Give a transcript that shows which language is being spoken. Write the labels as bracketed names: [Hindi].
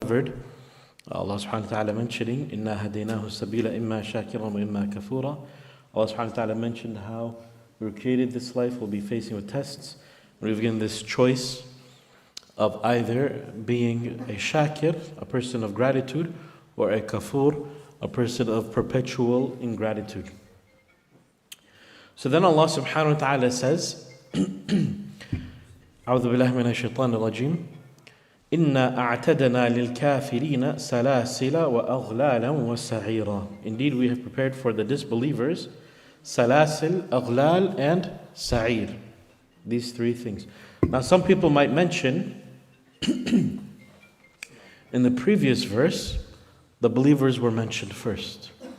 [English] covered Allah subhanahu wa ta'ala mentioning, [Arabic] إِنَّا هَدَيْنَاهُ السَّبِيلَ إِمَّا شَاكِرًا وَإِمَّا كَفُورًا. [English] Allah subhanahu wa ta'ala mentioned how we created this life, we'll be facing with tests. We've given this choice of either being a shakir, a person of gratitude, or a kafur, a person of perpetual ingratitude. So then Allah subhanahu wa ta'ala says, [Arabic] أعوذ بالله من الشيطان الرجيم إِنَّا أَعْتَدْنَا لِلْكَافِرِينَ سَلَاسِلَ وَأَغْلَالًا وَسَعِيرًا. [English] Indeed, we have prepared for the disbelievers salasil, aghlal, and sa'ir. These three things. Now some people might mention in the previous verse, the believers were mentioned first.